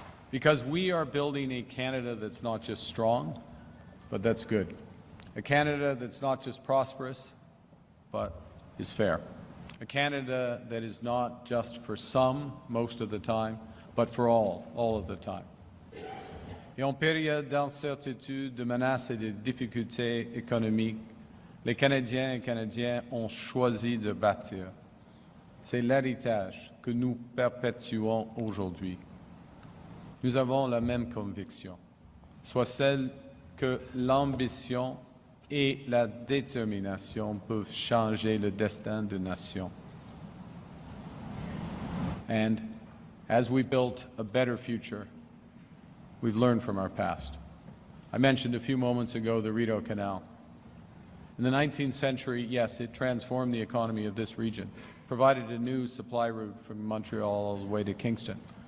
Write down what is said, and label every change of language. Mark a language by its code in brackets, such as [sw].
[en] Because we are building a Canada that's not just strong, but that's good. A Canada that's not just prosperous, but is fair. A Canada that is not just for some, most of the time, but for all of the time. [fr] Et en période d'incertitude, de menaces et de difficultés économiques, les Canadiens et Canadiennes ont choisi de bâtir. C'est l'héritage que nous perpétuons aujourd'hui. Nous avons la même conviction, soit celle que l'ambition et la détermination peuvent changer le destin de nation. [en] And as we built a better future, we've learned from our past. I mentioned a few moments ago the Rideau Canal. In the 19th century, yes, it transformed the economy of this region, provided a new supply route from Montreal all the way to Kingston.